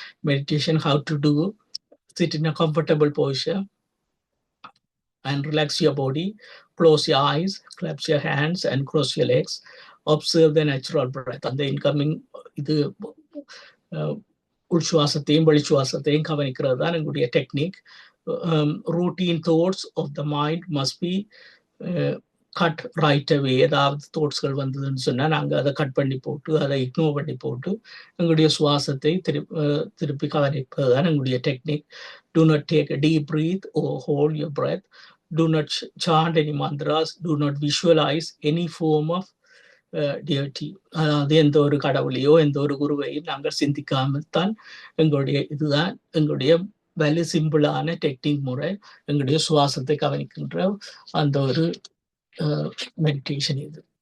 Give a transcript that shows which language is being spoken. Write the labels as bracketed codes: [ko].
[en] Meditation how to do: sit in a comfortable posture and relax your body, close your eyes, clap your hands and cross your legs. Observe the natural breath. [ta] அந்த incoming இது உள்சுவாசத்தையும் வெளிச்சுவாசத்தையும் கவனிக்கிறது தான் எங்களுடைய technique. [en] routine thoughts of the mind must be cut right away. [ta] ஏதாவது தாட்ஸ்கள் வந்ததுன்னு சொன்னா நாங்கள் அதை கட் பண்ணி போட்டு, அதை இக்னோர் பண்ணி போட்டு எங்களுடைய சுவாசத்தை திருப்பி கவனிப்பது தான் எங்களுடைய technique. [en] Do not take a deep breath or hold your breath. Do not chant any mantras. Do not visualize any form of deity. [ta] அதாவது எந்த ஒரு கடவுளையோ எந்த ஒரு குருவையும் நாங்கள் சிந்திக்காமல் தான் எங்களுடைய இதுதான் எங்களுடைய வெரி சிம்பிளான டெக்னிக் முறை. எங்களுடைய சுவாசத்தை கவனிக்கின்ற அந்த ஒரு மெடிடேஷன் இது.